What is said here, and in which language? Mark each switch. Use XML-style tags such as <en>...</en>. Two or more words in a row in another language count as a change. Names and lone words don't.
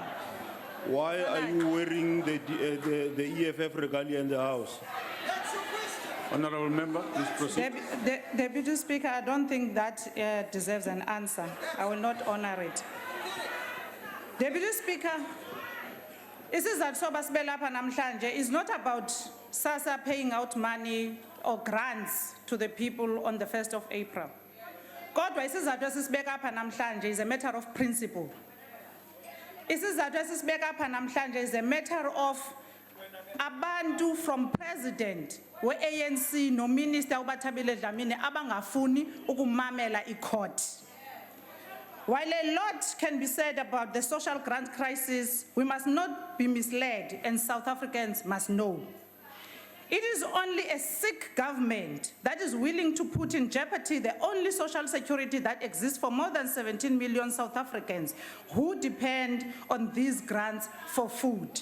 <en>Why are you wearing the EFF regalia in the House? Honorable member, please proceed. Deputy Speaker, I don't think that deserves an answer. I will not honor it. Deputy Speaker,</en> <xh>Isizathu soba sibe lapha namhlanje</xh> <en>is not about SASSA paying out money or grants to the people on the 1st of April.</en> <xh>Kodwa isizathu esisibeka apha namhlanje</xh> <en>is a matter of principle.</en> <xh>Isizathu esisibeka apha namhlanje</xh> <en>is a matter of</en> <xh>abantu</xh> <en>from president</en> <xh>we-ANC no minister uBathabile Dlamini abangafuni ukumamela i-court.</xh> <en>While a lot can be said about the social grant crisis, we must not be misled, and South Africans must know. It is only a sick government that is willing to put in jeopardy the only social security that exists for more than 17 million South Africans who depend on these grants for food.</en>